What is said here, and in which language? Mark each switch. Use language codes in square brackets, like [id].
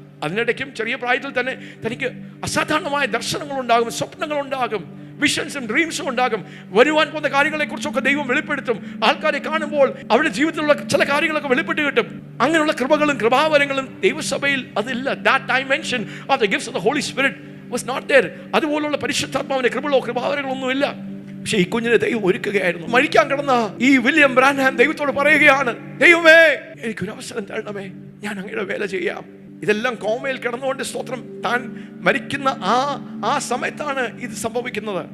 [ml] അതിനിടയ്ക്കും ചെറിയ പ്രായത്തിൽ തന്നെ തനിക്ക് അസാധാരണമായ ദർശനങ്ങൾ ഉണ്ടാകും, സ്വപ്നങ്ങൾ ഉണ്ടാകും, വിഷൻസും ഡ്രീംസും ഉണ്ടാകും. വരുവാൻ പോകുന്ന കാര്യങ്ങളെ കുറിച്ചൊക്കെ ദൈവം വെളിപ്പെടുത്തും. ആൾക്കാരെ കാണുമ്പോൾ അവരുടെ ജീവിതത്തിലുള്ള ചില കാര്യങ്ങളൊക്കെ വെളിപ്പെട്ട് കിട്ടും. അങ്ങനെയുള്ള കൃപകളും കൃപാവരങ്ങളും ദൈവസഭയിൽ അതില്ല. [en] That dimension of the gifts of the Holy Spirit was not there. [ml] അതുപോലുള്ള പരിശുദ്ധാത്മാവിന്റെ കൃപകളോ കൃപാവരങ്ങളോ ഒന്നുമില്ല. പക്ഷെ ഈ കുഞ്ഞിനെ ദൈവം ഒരുക്കുകയായിരുന്നു. മരിക്കാൻ കിടന്ന ഈ വില്യം ബ്രാൻഹാം ദൈവത്തോട് പറയുകയാണ്, ദൈവമേ, എനിക്കൊരു അവസരം തരണമേ, ഞാൻ അങ്ങയുടെ വേല ചെയ്യാം. ഇതെല്ലാം കോമയിൽ കിടന്നുകൊണ്ട് സ്തോത്രം താൻ മരിക്കുന്ന ആ സമയത്താണ് ഇത് സംഭവിക്കുന്നത്.